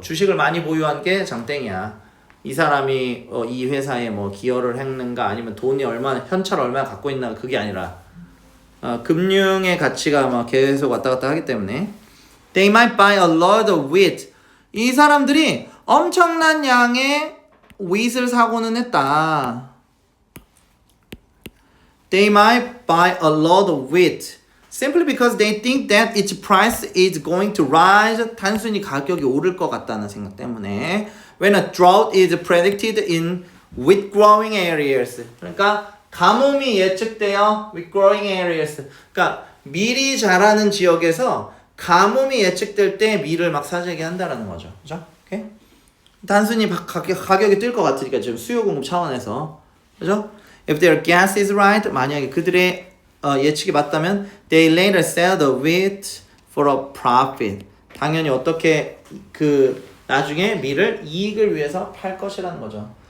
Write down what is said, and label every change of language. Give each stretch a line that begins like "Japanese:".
Korean: 주식을 많이 보유한 게 장땡이야. 이 사람이 이 회사에 뭐 기여를 했는가 아니면 돈이 얼마나 현찰 얼마나 갖고 있나 그게 아니라 금융의 가치가 막 계속 왔다 갔다 하기 때문에
English: they might buy a lot of wheat.
Korean: 이 사람들이 엄청난 양의 wheat을 사고는 했다.
English: They might buy a lot of wheat simply because they think that its price is going to rise.
Korean: 단순히 가격이 오를 것 같다는 생각 때문에
English: when a drought is predicted in wheat growing areas.
Korean: 그러니까 가뭄이 예측돼요.
English: wheat growing areas.
Korean: 그러니까 밀이 자라는 지역에서 가뭄이 예측될 때 밀을 막 사재기 한다라는 거죠. 그죠? 오케이? 단순히 가격이 뛸 것 같으니까 지금 수요 공급 차원에서. 그죠?
English: If their guess is right,
Korean: 만약에 그들의 예측이 맞다면
English: they later sell the wheat for a profit.
Korean: 당연히 어떻게 나중에 밀을 이익을 위해서 팔 것이라는 거죠.